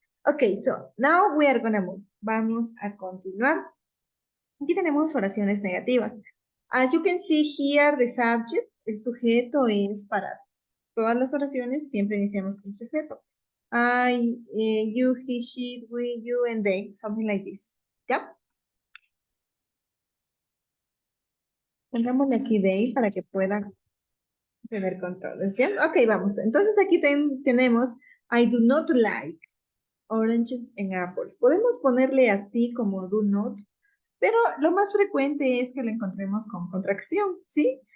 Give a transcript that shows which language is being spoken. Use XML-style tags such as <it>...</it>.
<en>Ok, so now we are gonna move.</en> <es>Vamos a continuar. Aquí tenemos oraciones negativas.</es> <en>As you can see here, the subject,</en> <es>el sujeto es para todas las oraciones, siempre iniciamos con sujeto.</es> <en>I, you, he, she, we, you, and they, something like this.</en> <es>¿Ya? Pongámosle aquí they para que puedan tener control. ¿Sí? Ok, vamos. Entonces aquí tenemos</es> <en>I do not like oranges and apples.</en> <es>Podemos ponerle así como do not, pero lo más frecuente es que lo encontremos con contracción, ¿sí?</es>